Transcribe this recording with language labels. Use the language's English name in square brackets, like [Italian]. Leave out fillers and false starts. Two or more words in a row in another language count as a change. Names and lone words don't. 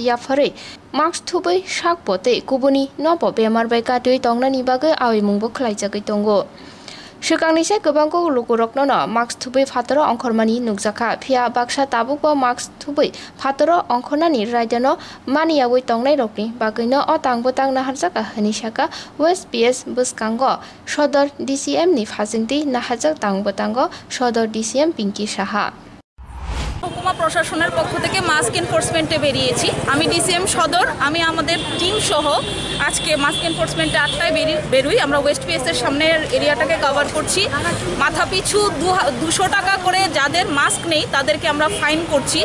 [Kok Borok] याफारै मास्क थुबै साक पते कुबुनि नबो बेमार बायका दुइ दंनानि बागै आविमुंबो खलायजागै दंगो सिगांनिसे गोबांखौ लुगुरकनो मास्क थुबै फातरो अंखरमानि नुगजाखा फिया बाक्सा ताबुकबो मास्क थुबै फातरो अंखरनानि रायदानो मानियावै दंनाय रकनि बागैनो अ तांबो तां नाहारजागा हनिसाका [English] West PS [Kok Borok] बुसकांगो सदर DCM नि फाजिंति नाहारजाग तांबो तांगो सदर DCM पिंकी साहा [Bangla] হুকুমা প্রশাসনের পক্ষ থেকে [English] mask enforcement [Bangla] বেরিয়েছি। আমি DCM সদর, আমি আমাদের টিম সহ আজকে [English] mask enforcement [Bangla] 8টায় বেরোই। আমরা [English] West PS [Bangla] সামনের এরিয়াটাকে কভার করছি। মাথা পিছু 200 টাকা করে যাদের মাস্ক নেই তাদেরকে আমরা ফাইন করছি।